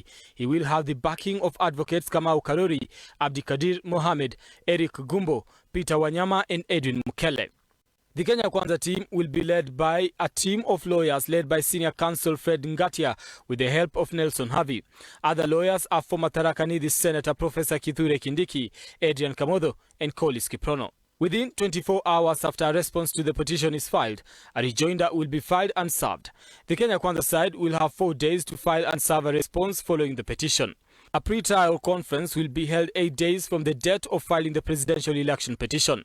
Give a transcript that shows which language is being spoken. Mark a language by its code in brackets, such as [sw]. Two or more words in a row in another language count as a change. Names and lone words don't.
[en] He will have the backing of advocates Kamau Karori, Abdikadir Mohamed, Eric Gumbo, Peter Wanyama and Edwin Mukele. The Kenya Kwanza team will be led by a team of lawyers led by Senior Counsel Fred Ngatia with the help of Nelson Havi. Other lawyers are former Tharaka Nithi Senator Professor Kithure Kindiki, Adrian Kamodho and Kolis Kiprono. Within 24 hours after a response to the petition is filed, a rejoinder will be filed and served. The Kenya Kwanza side will have 4 days to file and serve a response following the petition. A pre-trial conference will be held 8 days from the date of filing the presidential election petition.